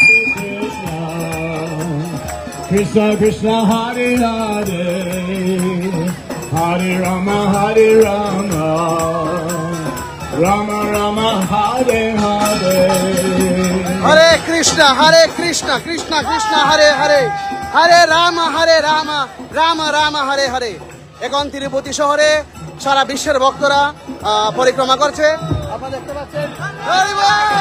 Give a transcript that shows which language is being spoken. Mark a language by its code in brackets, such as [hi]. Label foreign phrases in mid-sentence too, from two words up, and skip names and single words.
[sa] कृष्ण कृष्ण हरे हरे हरे राम हरे राम, राम राम हरे हरे. हरे कृष्ण कृष्ण कृष्ण हरे हरे हरे राम राम राम हरे हरे. [bn] এখন তিরুপতি শহরে সারা বিশ্বের ভক্তরা পরিক্রমা করছে। আপনারা দেখতে পাচ্ছেন। হরি বল।